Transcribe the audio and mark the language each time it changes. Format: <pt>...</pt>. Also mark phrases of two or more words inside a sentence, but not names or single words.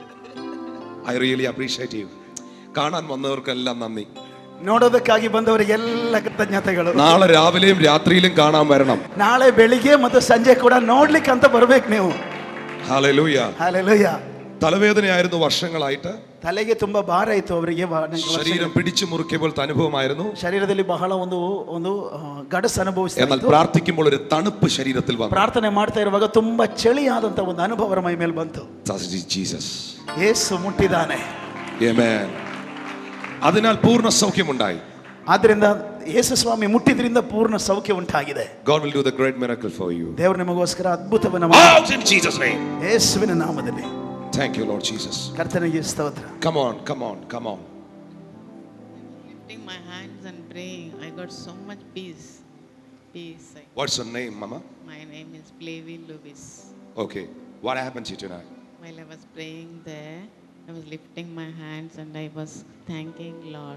<en>I really appreciate you.</en> <ml>കാണാൻ വന്നവർക്കെല്ലാം നന്ദി.</ml> <kn>ನೋಡೋದಕ್ಕಾಗಿ ಬಂದವರಿಗೆಲ್ಲ ಕೃತಜ್ಞತೆಗಳು.</kn> <ml>നാളെ രാവിലെയും രാത്രിയിലും കാണാൻ വരണം.</ml> <kn>ನಾಳೆ ಬೆಳಿಗ್ಗೆ ಮತ್ತು ಸಂಜೆ ಕೂಡ ನೋಡ್ಲಿಕ್ಕೆ ಅಂತ ಬರ್ಬೇಕು ನೀವು.</kn> <ml>ഹല്ലേലൂയ.</ml> <kn>ಹಲ್ಲೆಲೂಯ.</kn> <ml>തലവേദനയായിരുന്നു വർഷങ്ങളായിട്ട്.</ml> <kn>ತಲೆಗೆ ತುಂಬಾ ಭಾರ ಇತ್ತು ಅವರಿಗೆ.</kn> <ml>ശരീരം പിടിച്ചു മുറുക്കിയ പോലത്തെ അനുഭവമായിരുന്നു.</ml> <kn>ಶರೀರದಲ್ಲಿ ಬಹಳ ಒಂದು ಗಡಸು ಅನುಭವಿಸ್ತಾ</kn> <ml>എന്നാൽ പ്രാർത്ഥിക്കുമ്പോൾ ഒരു തണുപ്പ് ശരീരത്തിൽ വന്നു.</ml> <kn>ಪ್ರಾರ್ಥನೆ ಮಾಡ್ತಾ ಇರುವಾಗ ತುಂಬಾ ಚಳಿಯಾದಂತ ಒಂದು ಅನುಭವ ಅವರ ಮೈ ಮೇಲೆ ಬಂತು.</kn> <ml>ജീസസ്.</ml> <kn>ಯೇಸು ಮುಟ್ಟಿದ್ದಾನೆ.</kn> <ml>ആമേൻ. അതിനാൽ പൂർണ്ണ സൗഖ്യമുണ്ടായി.</ml> <kn>ಆದ್ದರಿಂದ ಯೇಸು ಸ್ವಾಮಿ ಮುಟ್ಟಿದ್ರಿಂದ ಪೂರ್ಣ ಸೌಖ್ಯ ಉಂಟಾಗಿದೆ.</kn> <en>God will do the great miracle for you.</en> <kn>ದೇವರು ನಿಮಗೋಸ್ಕರ ಅದ್ಭುತವನ್ನು</kn> <en>Out in Jesus name.</en> <kn>ಯೇಸುವಿನ ನಾಮದಲ್ಲಿ.</kn> <en>Thank you Lord Jesus.</en> <kn>ಕರ್ತನಿಗೆ ಸ್ತೋತ್ರ.</kn> <en>Come on. Lifting my hands and praying, I got so much peace. What's your name, Mama? My name is Flavie Lewis. Okay. What happened to you tonight? While I was praying there, I was lifting my hands and I was thanking Lord.</en>